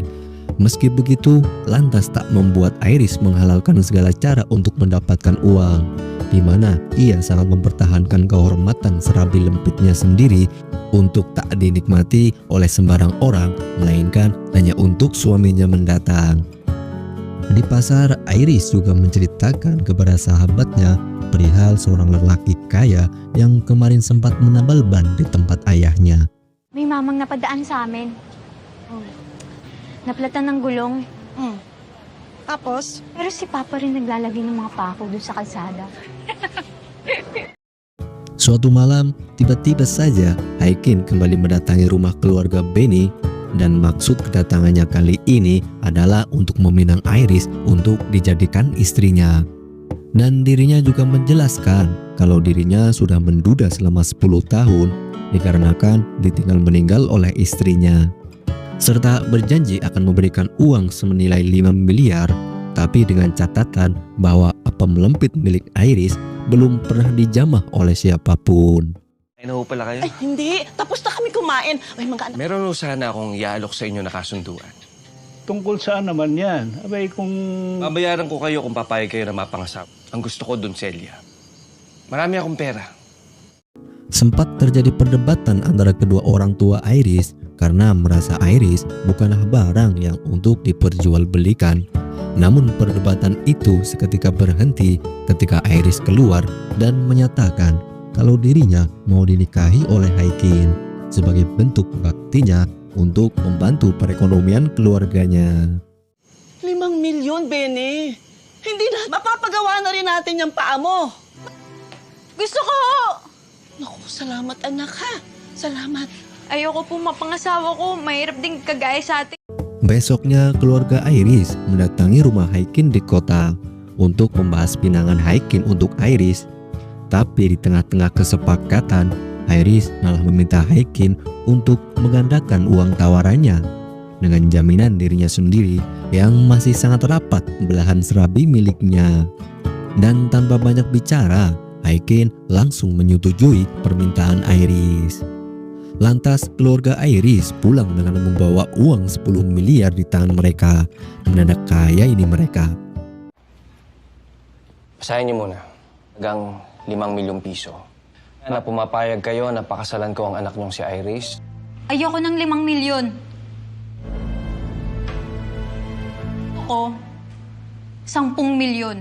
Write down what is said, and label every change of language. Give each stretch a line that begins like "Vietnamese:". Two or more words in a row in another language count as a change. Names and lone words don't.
Indonesian: Meski begitu, lantas tak membuat Iris menghalalkan segala cara untuk mendapatkan uang, di mana ia sangat mempertahankan kehormatan serabi lempitnya sendiri untuk tak dinikmati oleh sembarang orang, melainkan hanya untuk suaminya mendatang. Di pasar, Iris juga menceritakan kepada sahabatnya perihal seorang lelaki kaya yang kemarin sempat menambal ban di tempat ayahnya.
Filipino: May mamang napadaan sa amin. Naplatan ng gulong. Tapos, Pero si Papa rin naglalagay ng mga pako doon sa kalsada.
Indonesian: Suatu malam, tiba-tiba saja Haikin kembali mendatangi rumah keluarga Benny, dan maksud kedatangannya kali ini adalah untuk meminang Iris untuk dijadikan istrinya. Dan dirinya juga menjelaskan kalau dirinya sudah menduda selama 10 tahun dikarenakan ditinggal meninggal oleh istrinya, serta berjanji akan memberikan uang senilai 5 miliar, tapi dengan catatan bahwa apem lempit milik Iris belum pernah dijamah oleh siapapun.
Filipino: Ay, na ho pala kayo. ay hindi. Tapos na kami kumain. Ay, mga anak. Meron ho sana akong iaalok sa inyo na kasunduan. Tungkol saan naman yan? Abay, kung... Babayaran ko kayo kung papayag kayo na mapangasap. Ang gusto ko dun, Celia. Marami akong pera.
Indonesian: Sempat terjadi perdebatan antara kedua orang tua Iris karena merasa Iris bukanlah barang yang untuk diperjualbelikan. Namun perdebatan itu seketika berhenti ketika Iris keluar dan menyatakan kalau dirinya mau dinikahi oleh Haikin sebagai bentuk baktinya untuk membantu perekonomian keluarganya.
Filipino: 5 milyon, Benny. Hindi na, mapapagawa na rin natin yung paa mo. Gusto ko! Naku, salamat anak ha. Salamat. Ayoko po mapangasawa ko. Mahirap din kagaya sa atin.
Indonesian: Besoknya keluarga Iris mendatangi rumah Haikin di kota untuk membahas pinangan Haikin untuk Iris. Tapi di tengah-tengah kesepakatan, Iris malah meminta Haikin untuk menggandakan uang tawarannya dengan jaminan dirinya sendiri yang masih sangat rapat belahan serabi miliknya. Dan tanpa banyak bicara, Haikin langsung menyetujui permintaan Iris. Lantas keluarga Iris pulang dengan membawa uang 10 miliar di tangan mereka. Mendadak kaya ini mereka.
Filipino: Basahin niyo muna. Hanggang 5 milyong piso. Na pumapayag kayo na pakasalan ko ang anak niyong si Iris. Ayoko ng 5 milyon. Ako, 10 milyon.